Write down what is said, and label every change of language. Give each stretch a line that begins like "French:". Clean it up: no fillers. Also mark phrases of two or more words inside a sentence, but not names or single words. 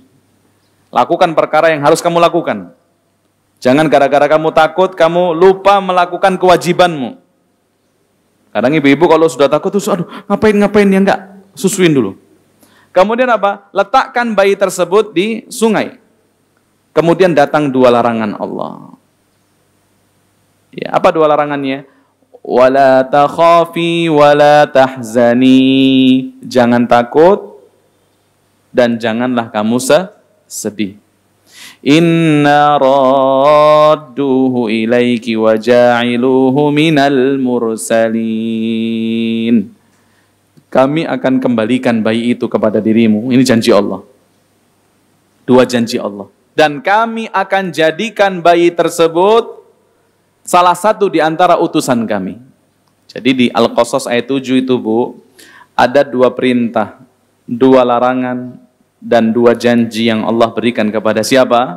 Indonesian: Lakukan perkara yang harus kamu lakukan. Jangan gara-gara kamu takut, kamu lupa melakukan kewajibanmu. Kadang ibu-ibu kalau sudah takut, tuh, aduh, ngapain ya, enggak, susuin dulu. Kemudian apa? Letakkan bayi tersebut di sungai. Kemudian datang dua larangan Allah. Ya, apa dua larangannya?
Arabic: Wala takhafi wala tahzani.
Indonesian: Jangan takut dan janganlah kamu sedih.
Arabic: Inna radduhu ilaiki wa ja'iluhu minal mursalin.
Indonesian: Kami akan kembalikan bayi itu kepada dirimu. Ini janji Allah. Dua janji Allah. Dan kami akan jadikan bayi tersebut salah satu di antara utusan kami. Jadi di Al-Qasas ayat 7 itu, Bu, ada dua perintah, dua larangan, dan dua janji yang Allah berikan kepada siapa?